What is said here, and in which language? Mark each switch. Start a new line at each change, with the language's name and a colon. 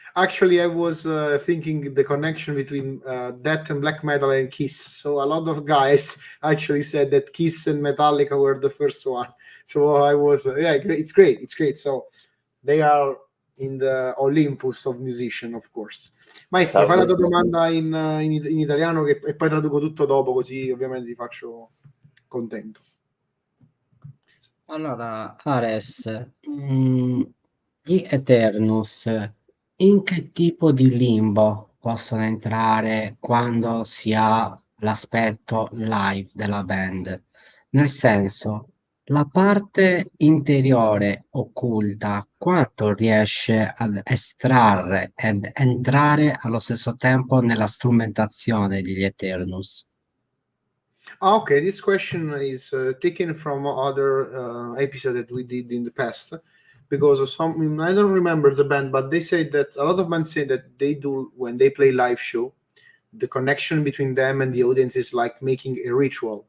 English: Actually, I was thinking the connection between that and black metal and Kiss. So a lot of guys actually said that Kiss and Metallica were the first one. So I was, it's great. So they are in the Olympus of musician, of course.
Italian: Maestro, fai la tua domanda in italiano e poi traduco tutto dopo, così ovviamente ti faccio contento. Allora, Ares, gli Aeternus, in che tipo di limbo possono entrare quando si ha l'aspetto live della band? Nel senso, la parte interiore occulta, quanto riesce ad estrarre ed entrare allo stesso tempo nella strumentazione degli Aeternus?
English: Okay, this question is taken from other episode that we did in the past, because of some, I don't remember the band, but they say that a lot of bands say that they do, when they play live show, the connection between them and the audience is like making a ritual.